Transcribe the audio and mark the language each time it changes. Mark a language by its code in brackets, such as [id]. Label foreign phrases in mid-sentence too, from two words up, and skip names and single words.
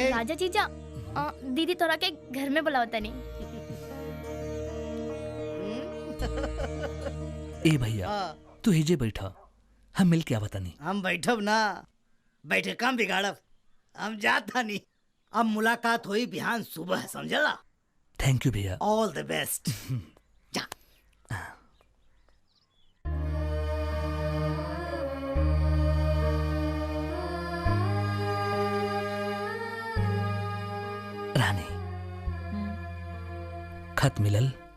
[bho] राजा जीजा दीदी तोरा के घर में बुलावता नहीं। ए भैया तू हिजे बैठा, हम मिल के आवता नहीं। हम बैठब ना, बैठे काम बिगाड़ब। हम जाता नहीं। अब मुलाकात हुई बिहान सुबह, समझला? [en] Thank you भैया। all the best. जा। [bho] रानी, खत मिलल?